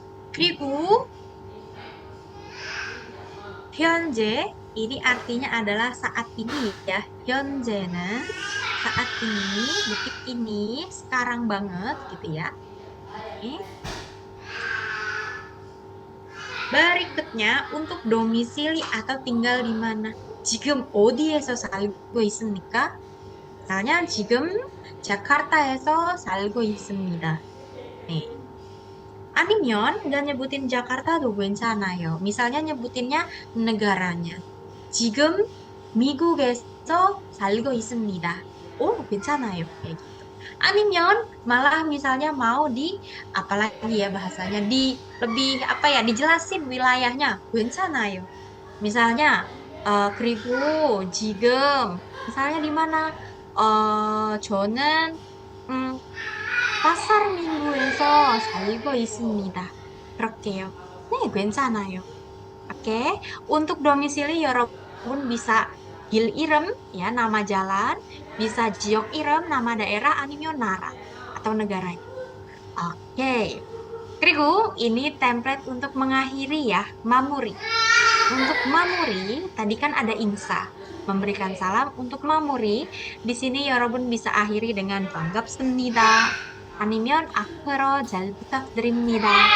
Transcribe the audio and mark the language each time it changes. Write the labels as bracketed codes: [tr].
[ko] 그리고 현재 [id] ini artinya adalah saat ini ya. 현재는 saat ini, detik ini, sekarang banget gitu ya. Oke. Berikutnya untuk domisili atau tinggal di mana. [ko] 지금 어디에서 살고 있습니까? [id] misalnya [ko] 지금 자카르타에서 살고 있습니다. 네. 아니면 [id] nggak nyebutin Jakarta tuh [ko] 괜찮아요. [id] misalnya nyebutinnya negaranya. [ko] 지금 미국에서 살고 있습니다. [id] Oh, [ko] 괜찮아요. [id] Kayak gitu. 아니면 malah misalnya mau di apalagi ya bahasanya di lebih apa ya dijelasin wilayahnya 괜찮아요. [ko] misalnya 그리고 지금 [id] misalnya di mana [ko] 저는 pasar minggu에서 살고 있습니다. 그렇게요. 네, 괜찮아요. [id] Oke, untuk domisili 여러분 bisa [ko] 길 이름 [id] ya nama jalan, bisa jiok 이름 nama daerah, [ko] 아니면 나라 [id] atau negaranya. Oke. 그리고 ini template untuk mengakhiri ya, mamuri. Untuk mamuri tadi kan ada insa, memberikan salam. Untuk mamuri di sini 여러분 bisa akhiri dengan 반갑습니다. [ko] 아니면 앞으로 잘 부탁드립니다.